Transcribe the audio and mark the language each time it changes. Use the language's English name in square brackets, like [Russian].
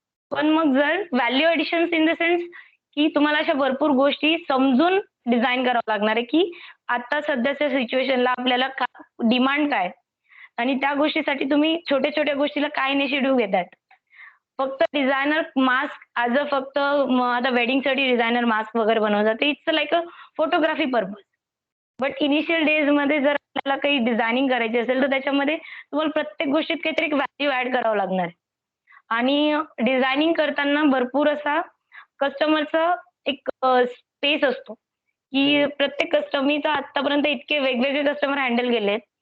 [Marathi] पण मग जर value editions [English] in the sense [Marathi] की तुम्हाला अशा भरपूर गोष्टी समजून डिझाइन करावं लागणार आहे, की आता सध्याच्या सिच्युएशनला आपल्याला डिमांड काय? आणि त्या गोष्टीसाठी तुम्ही छोट्या-छोट्या गोष्टीला काय इनिशिएटिव्ह घेताय? फक्त डिझायनर मास्क ॲज अ फक्त आता वेडिंगसाठी डिझायनर मास्क वगैरे बनवतात. [English] ते it's like a photography purpose. [Marathi] But initial डेजमध्ये जर आपल्याला काही डिझायनिंग करायची असेल, तर त्याच्यामध्ये तुम्हाला प्रत्येक गोष्टीत काहीतरी एक व्हॅल्यू ॲड करावं लागणार आहे. आणि डिझायनिंग करताना भरपूर असा कस्टमरचा एक स्पेस असतो, की प्रत्येक मी तर आत्तापर्यंत इतके वेगवेगळे कस्टमर हँडल केलेत.